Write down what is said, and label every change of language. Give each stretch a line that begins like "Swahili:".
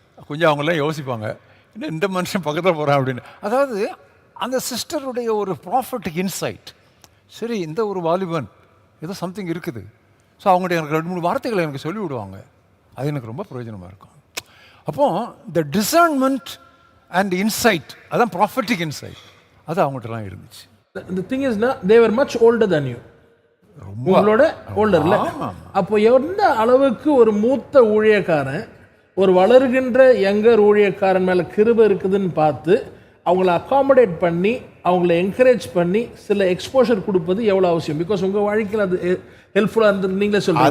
Tamil: கொஞ்சம் அவங்களாம் யோசிப்பாங்க, இந்த மனுஷன் பக்கத்தில் போகிறான் அப்படின்னு. அதாவது அந்த சிஸ்டருடைய ஒரு ப்ராஃபிட்டிக் இன்சைட், சரி இந்த ஒரு வாலிபன் ஏதோ சம்திங் இருக்குது. ஸோ அவங்கள்ட்ட எனக்கு 2-3 வார்த்தைகளை எனக்கு சொல்லி விடுவாங்க. அது எனக்கு ரொம்ப பிரயோஜனமாக இருக்கும். அப்போது இந்த டிசர்ன்மெண்ட் அண்ட் இன்சைட், அதான் ப்ராஃபிட்டிக் இன்சைட், அது அவங்கள்ட்டலாம் இருந்துச்சு.
English: the thing is they were much older than you.
Tamil: உங்களோட ஓல்டர் இல்லை. அப்போ எந்த அளவுக்கு ஒரு மூத்த ஊழியக்காரன் ஒரு வளர்கின்ற யங்கர் ஊழியக்காரன் மேலே கிருபை இருக்குதுன்னு பார்த்து அவங்கள அகாமடேட் பண்ணி அவங்கள என்கரேஜ் பண்ணி சில எக்ஸ்போஷர் கொடுப்பது எவ்வளோ அவசியம். பிகாஸ் உங்கள் வாழ்க்கையில் அது ஹெல்ப்ஃபுல்லாக இருந்தது நீங்களே சொல்லுங்கள்.